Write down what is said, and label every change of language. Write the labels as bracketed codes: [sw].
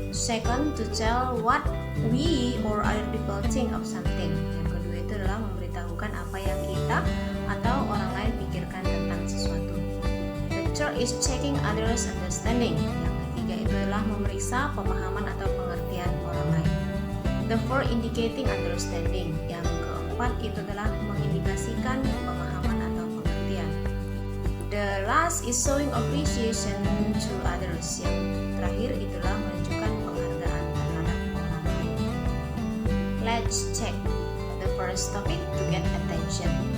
[en] Second, to tell what we or other people think of something. [id] Yang kedua itu adalah memberitahukan apa yang kita atau orang lain pikirkan tentang sesuatu. [en] The third is checking others' understanding. [id] Yang ketiga itu adalah memeriksa pemahaman atau pengertian orang lain. [en] The fourth, indicating understanding. [id] Yang keempat itu adalah mengindikasikan pemahaman atau pengertian. [en] The last is showing appreciation to others. [id] Yang terakhir itulah menunjukkan penghargaan terhadap orang lain. [en] Let's check the first topic, to get attention.